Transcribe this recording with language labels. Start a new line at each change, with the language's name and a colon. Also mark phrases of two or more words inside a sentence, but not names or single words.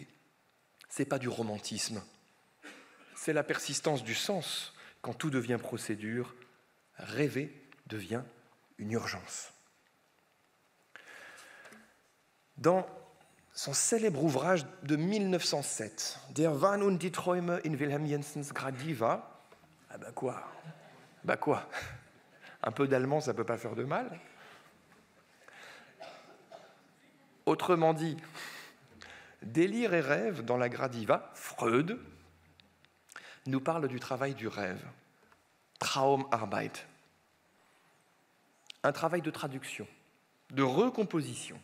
French: Ce n'est pas du romantisme, c'est la persistance du sens. Quand tout devient procédure, rêver devient une urgence. Dans son célèbre ouvrage de 1907,
German: Der Wahn und die Träume in Wilhelm Jensens Gradiva,
French: quoi un peu d'allemand, ça ne peut pas faire de mal. Autrement dit, délire et rêve dans la Gradiva, Freud nous parle du travail du rêve, Traumarbeit, un travail de traduction, de recomposition.